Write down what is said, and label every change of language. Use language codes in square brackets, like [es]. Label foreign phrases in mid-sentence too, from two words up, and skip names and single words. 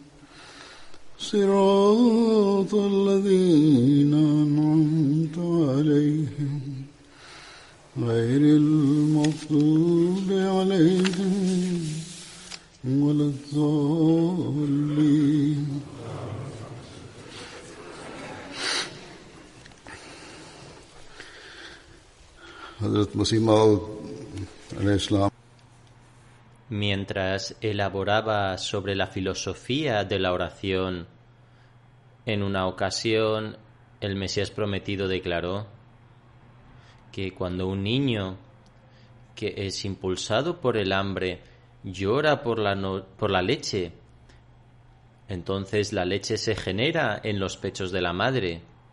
[ar] صراط الذين أنعمت عليهم غير المغضوب عليهم ولا الضالين. Hazrat Masih Maud عليه السلام. [es] Mientras elaboraba sobre la filosofía de la oración, en una ocasión el Mesías prometido declaró que cuando un niño que es impulsado por el hambre llora por la leche, entonces la leche se genera en los pechos de la madre.